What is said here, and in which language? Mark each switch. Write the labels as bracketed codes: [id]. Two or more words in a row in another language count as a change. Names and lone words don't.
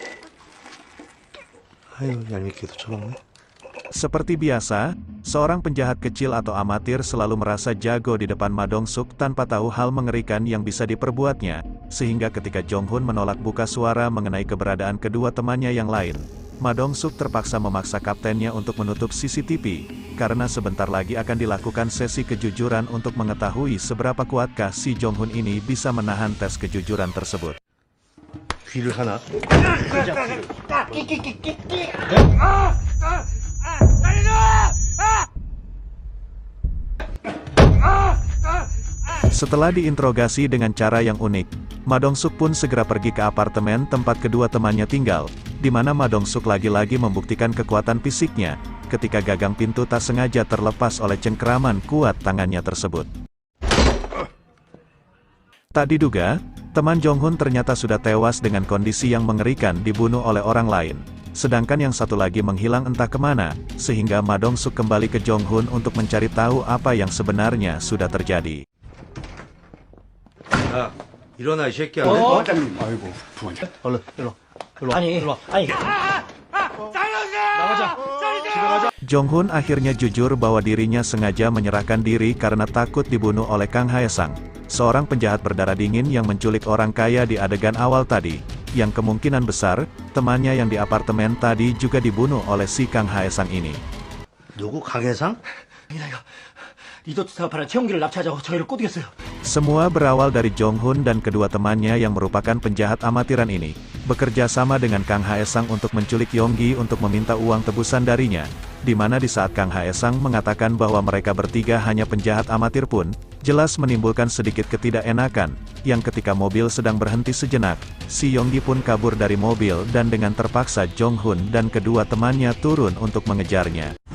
[id] Seperti biasa, seorang penjahat kecil atau amatir selalu merasa jago di depan Ma Dong-suk tanpa tahu hal mengerikan yang bisa diperbuatnya, sehingga ketika Jong-hun menolak buka suara mengenai keberadaan kedua temannya yang lain, Ma Dong-suk terpaksa memaksa kaptennya untuk menutup CCTV, karena sebentar lagi akan dilakukan sesi kejujuran untuk mengetahui seberapa kuatkah si Jong-hun ini bisa menahan tes kejujuran tersebut. [ko] 귀를 하나. [id] Setelah diinterogasi dengan cara yang unik, Ma Dong-suk pun segera pergi ke apartemen tempat kedua temannya tinggal, di mana Ma Dong-suk lagi-lagi membuktikan kekuatan fisiknya, ketika gagang pintu tak sengaja terlepas oleh cengkeraman kuat tangannya tersebut. Tak diduga, teman Jong-hun ternyata sudah tewas dengan kondisi yang mengerikan dibunuh oleh orang lain. Sedangkan yang satu lagi menghilang entah kemana, sehingga Ma Dong-suk kembali ke Jong-hun untuk mencari tahu apa yang sebenarnya sudah terjadi. [ko] 야, 일어나 이 새끼야. 부장님. 아이고, 부장님. 얼른 일로. 일로. 아니, 일로. 아니. [id] Jong-hun akhirnya jujur bahwa dirinya sengaja menyerahkan diri karena takut dibunuh oleh Kang Hae-sang, seorang penjahat berdarah dingin yang menculik orang kaya di adegan awal tadi, yang kemungkinan besar, temannya yang di apartemen tadi juga dibunuh oleh si Kang Hae-sang ini. [ko] 누구 강혜상? 리조트 사업하는 최용기를 납치하자고 저희를 꼬드겼어요. [id] Semua berawal dari Jong-hun dan kedua temannya yang merupakan penjahat amatiran ini, bekerja sama dengan Kang Hae-sang untuk menculik Yonggi untuk meminta uang tebusan darinya, di mana di saat Kang Hae-sang mengatakan bahwa mereka bertiga hanya penjahat amatir pun, jelas menimbulkan sedikit ketidakenakan, yang ketika mobil sedang berhenti sejenak, si Yonggi pun kabur dari mobil dan dengan terpaksa Jong-hun dan kedua temannya turun untuk mengejarnya.